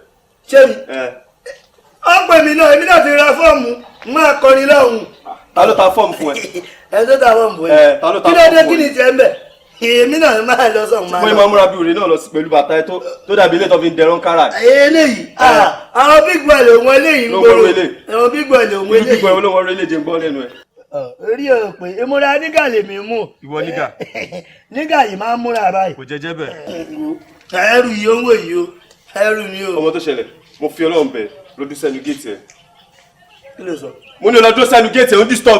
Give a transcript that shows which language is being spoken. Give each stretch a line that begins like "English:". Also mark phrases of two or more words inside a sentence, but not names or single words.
Yoruba: ṣé mi ó pè mí náà èmi náà ti ra fọ́ọ̀mù máa kọrin lọ́hùn. ta ló ta fọ́ọ̀mù fún ẹ. ẹ tó ta fọ́ọ̀mù fún ẹ. ta ló ta kí fọ́ọ̀mù ló dé fún kí ni tiẹ̀ ń bẹ̀. èmi náà máa lọ sọ̀hún máa lọ. mo ní máa múra bí òrè náà lọ sí pẹ̀lú bàtà ẹ tó dàbí ilé tó fi ń dẹrán kára. eléyìí àwọn
English: big boy
Yoruba: lòun eléyìí ń gbòòrò àwọn
English: big boy
Yoruba: lòun eléyìí.
English: big boy
Yoruba: olóhùn ọ̀rọ̀ eléje ń gbọ́ lẹ́nu ẹ̀. orí ò pé ìmúra nígà lèmi mú. ìwọ nígà. nígà yìí máa ń múra báyìí. kò jẹjẹ bẹ́ẹ̀. ẹrù yìí ó ń wò yìí o ẹrù ni o. ọmọ tó ṣẹlẹ̀ mo fi Ọlọ́run bẹ̀ lójú sẹ́nu géètì ẹ̀. kí ló sọ. mo ní ọlọ́dún sẹ́nu géètì ẹ̀ ó ń disturb.